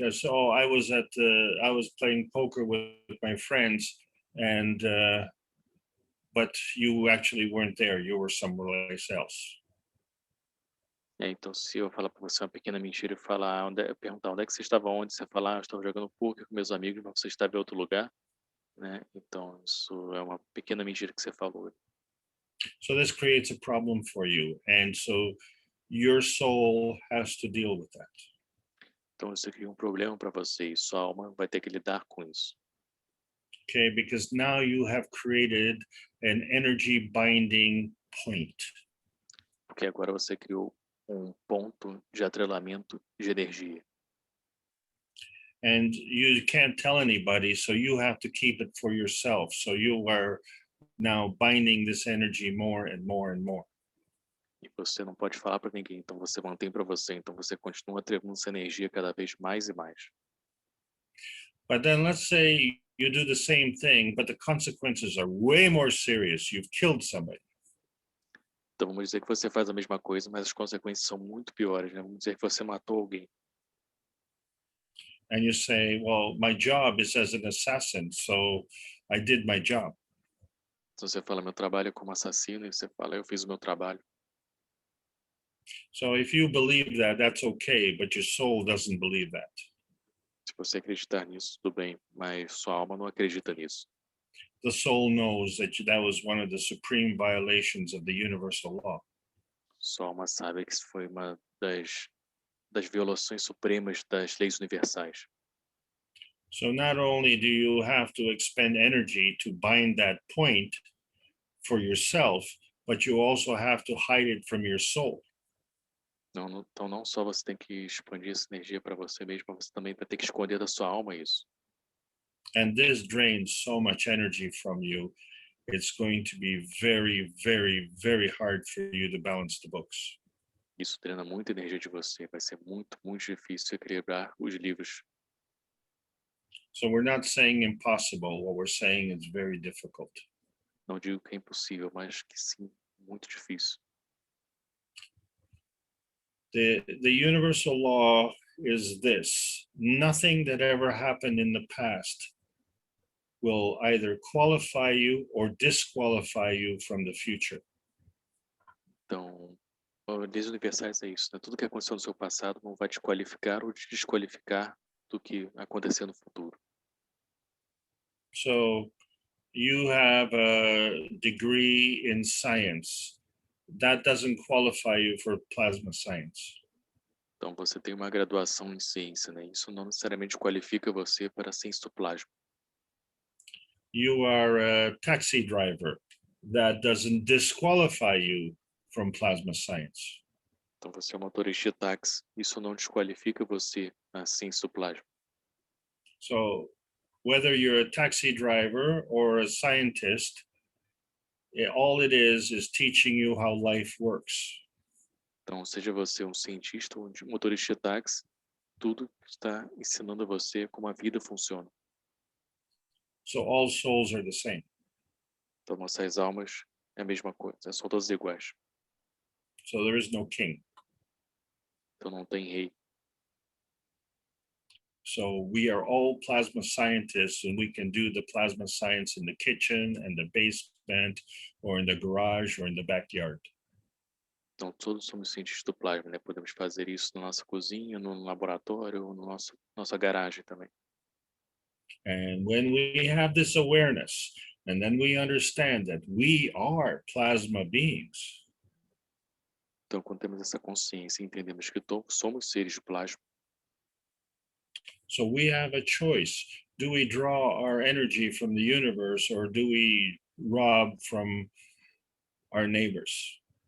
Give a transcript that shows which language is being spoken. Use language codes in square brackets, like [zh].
[en] I say, I was playing poker with my friends, and but you actually weren't there. You were somewhere else. [pt] Então, se eu falar para você uma pequena mentira e perguntar onde é que você estava ontem, você falar, eu estava jogando poker com meus amigos, mas você estava em outro lugar, né? Então, isso é uma pequena mentira que você falou. [en] So this creates a problem for you, and so your soul has to deal with that. [pt] Então, isso cria um problema para você e sua alma vai ter que lidar com isso. [en] Okay, because now you have created an energy binding point. [pt] Porque agora você criou ponto de atrelamento de energia. [en] And you can't tell anybody, so you have to keep it for yourself. So you are now binding this energy more and more and more. [pt] E você não pode falar para ninguém, então você mantém para você, então você continua atrelando essa energia cada vez mais e mais. [en] But then let's say you do the same thing, but the consequences are way more serious. You've killed somebody. [pt] Então vamos dizer que você faz a mesma coisa, mas as consequências são muito piores, né? Vamos dizer que você matou alguém. [en] And you say, well, my job is as an assassin, so I did my job. [pt] Então você fala, meu trabalho é como assassino, e você fala, eu fiz o meu trabalho. [en] So if you believe that, that's okay, but your soul doesn't believe that. [pt] Se você acreditar nisso, tudo bem, mas sua alma não acredita nisso. [en] The soul knows that that was one of the supreme violations of the universal law. [pt] Sua alma sabe que isso foi uma das violações supremas das leis universais. [en] So not only do you have to expend energy to bind that point for yourself, but you also have to hide it from your soul. [pt] Então não só você tem que expandir essa energia para você mesmo, mas você também vai ter que esconder da sua alma isso. [en] And this drains so much energy from you. It's going to be very, very, very hard for you to balance the books. [pt] Isso drena muita energia de você, vai ser muito, muito difícil equilibrar os livros. [en] So we're not saying impossible, what we're saying is very difficult. [pt] Não digo que é impossível, mas que sim, muito difícil. [en] The universal law is this: nothing that ever happened in the past will either qualify you or disqualify you from the future. [pt] Então, leis universais é isso, né? Tudo que aconteceu no seu passado não vai te qualificar ou te desqualificar do que acontecer no futuro. [en] So you have a degree in science, that doesn't qualify you for plasma science. [pt] Então, você tem uma graduação em ciência, né? Isso não necessariamente qualifica você para a ciência do plasma. [en] You are a taxi driver. That doesn't disqualify you from plasma science. [pt] Então, você é um motorista de táxi. Isso não desqualifica você na ciência do plasma. [en] So whether you're a taxi driver or a scientist, all it is teaching you how life works. [pt] Então, seja você um cientista ou um motorista de táxi, tudo está ensinando a você como a vida funciona. [en] So all souls are the same. [pt] Então, nossas almas é a mesma coisa, são todas iguais. [en] So there is no king. [pt] Então, não tem rei. [en] So we are all plasma scientists, and we can do the plasma science in the kitchen and the basement or in the garage or in the backyard. [pt] Então, todos somos cientistas do plasma, né? Podemos fazer isso na nossa cozinha, no laboratório ou no nossa garagem também. [en] And when we have this awareness, and then we understand that we are plasma beings. [pt] Então, quando temos essa consciência e entendemos que somos seres de plasma, [en] So we have a choice. Do we draw our energy from the universe, or do we rob from our neighbors?